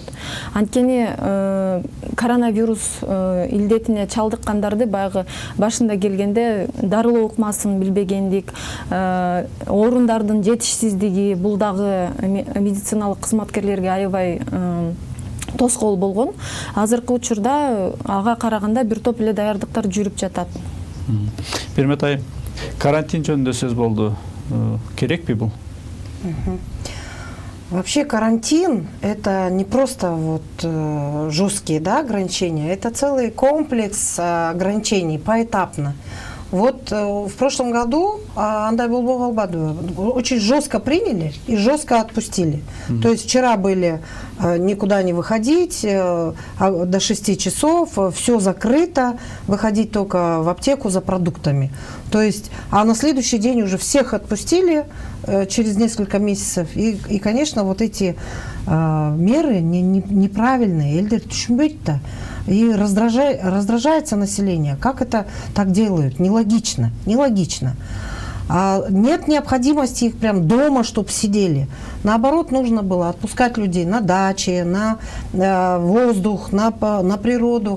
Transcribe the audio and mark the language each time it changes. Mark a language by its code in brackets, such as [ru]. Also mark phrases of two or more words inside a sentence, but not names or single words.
[ky] Анткени коронавирус илдетине чалдыккандарды баягы башында келгенде дарылоо ыкмасын билбегендик, орундардын жетишсиздиги, бул дагы медициналык кызматкерлерге аябай тоскоол болгон. Азыркы учурда ага караганда бир топ эле даярдыктар жүрүп жатат. Бермет айым, карантин жөнүндө сөз болду. Керекпи бул? [ru] Вообще карантин – это не просто вот жесткие, да, ограничения, это целый комплекс ограничений поэтапно. Вот в прошлом году [ky] андай болбой калбады, [ru] очень жестко приняли и жестко отпустили. То есть вчера были никуда не выходить, до 6 часов, все закрыто, выходить только в аптеку за продуктами. То есть, а на следующий день уже всех отпустили через несколько месяцев. И конечно, вот эти меры неправильные. [ky] Элдер түшүнбөйт-то. [ru] И раздражается население. Как это так делают? Нелогично. Нелогично. Нет необходимости их прям дома, чтобы сидели. Наоборот, нужно было отпускать людей на дачи, на воздух, на природу.